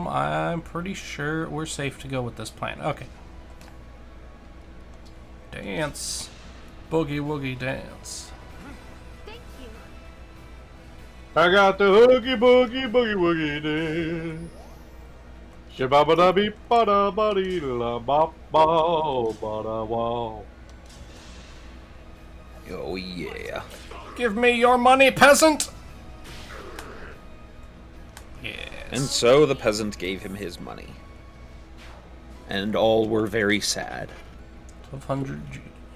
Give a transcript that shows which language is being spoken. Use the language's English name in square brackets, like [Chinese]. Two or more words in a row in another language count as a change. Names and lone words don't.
[English] I'm pretty sure we're safe to go with this plan. Okay. Dance. Boogie woogie dance. Thank you. I got the hoogie boogie boogie woogie dance. Shabba beep bada body la bop ba bada wow. Oh, yeah. Give me your money, peasant! Yes. And so the peasant gave him his money. And all were very sad. 1200 G.